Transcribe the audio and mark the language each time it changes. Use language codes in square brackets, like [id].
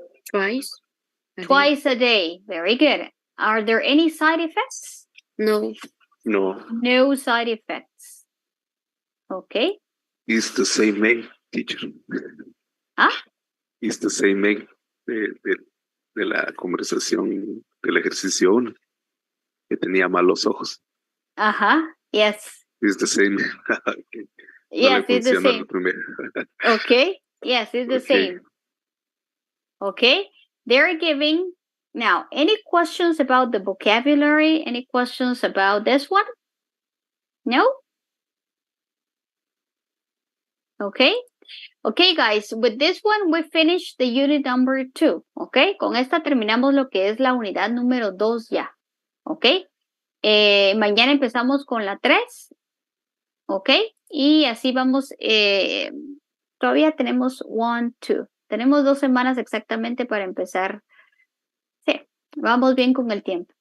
[en] Twice? Twice a day. Very good. Are there any side effects? No. No. No side effects. Okay. It's the same egg, teacher. ¿Ah? It's the same egg [es] de la conversación del ejercicio 1, que tenía malos ojos. [en] Ajá. Yes. It's the same. Okay. Yes, No it's the [es] la [en] same. [es] primera. [en] Okay. Yes, it's the same. Okay. They're giving. Now, any questions about the vocabulary? Any questions about this one? No? Okay. Okay, guys, with this one we finished the unit number 2. Okay. [es] Con esta terminamos lo que es la unidad número 2 ya. Okay. Mañana empezamos con la 3. Ok, y así vamos, todavía tenemos 1, 2. Tenemos 2 semanas exactamente para empezar. Sí, vamos bien con el tiempo.